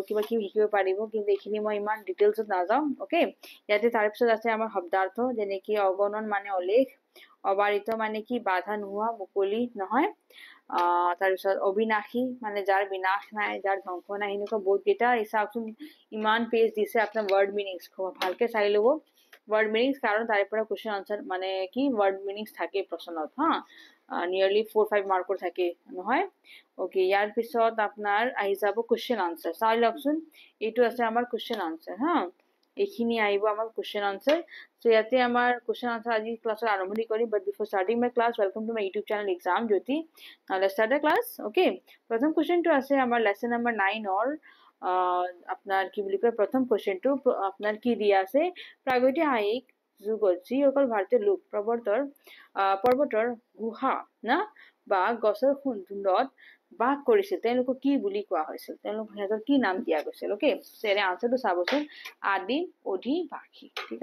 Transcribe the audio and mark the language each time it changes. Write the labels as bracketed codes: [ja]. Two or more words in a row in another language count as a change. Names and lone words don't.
[as] কিবা কিবি শিকিব পাৰিব কিন্তু এইখিনি মই ইমান ডিটেইলছত নাযাওঁ ওকে ইয়াতে তাৰপিছত আছে আমাৰ শব্দাৰ্থ যেনেকৈ অগণন মানে অলেখ অবাৰিত মানে কি বাধা নোহোৱা মুকলি নহয় তাৰপিছত অবিনাশী মানে যাৰ বিনাশ নাই যাৰ ধ্বংস নাই এনেকুৱা বহুত কেইটা চাওকচোন ইমান পেজ দিছে আপোনাৰ [en] word meanings [as] ভালকে চাই লব [en] word meanings [as] কারণ তার পৰা [en] question answer [as] মানে কি [en] word meanings [as] থাকে প্ৰশ্নত হা নিয়াৰলি 4-5 মাৰ্কৰ থাকে নহয় ওকে ইয়াৰ পিছত আপোনাৰ আহি যাব [en] question answer [as] চাই লওকচোন এইটো আছে আমাৰ [en] question answer [as] হা এইখিনি আহিব আমাৰ [en] question answer so [as] ইয়াতে আমাৰ [en] question answer [as] আজি ক্লাছৰ আৰম্ভণি কৰিম [en] But before starting my class welcome to my YouTube channel Exam Jyoti let's start the class okay [as] প্ৰথম কোশ্চেনটো আছে আমাৰ [en] lesson number 9 or [as] আপনার কি বুলি কয় প্রথম কোশ্চেনটো আপনার কি দিয়া আছে প্ৰাগৈতিহাসিক যুগত যিসকল ভাৰতীয় লোক পৰ্বতৰ গুহা না বা গছৰ খুন্দত বাস কৰিছিল তেওঁলোকক কি বুলি কোৱা হৈছিল তেওঁলোক সিহঁতৰ কি নাম দিয়া গৈছিল ওকে তেনে আনসাৰটো চাবচোন আদিম অধিবাসী ঠিক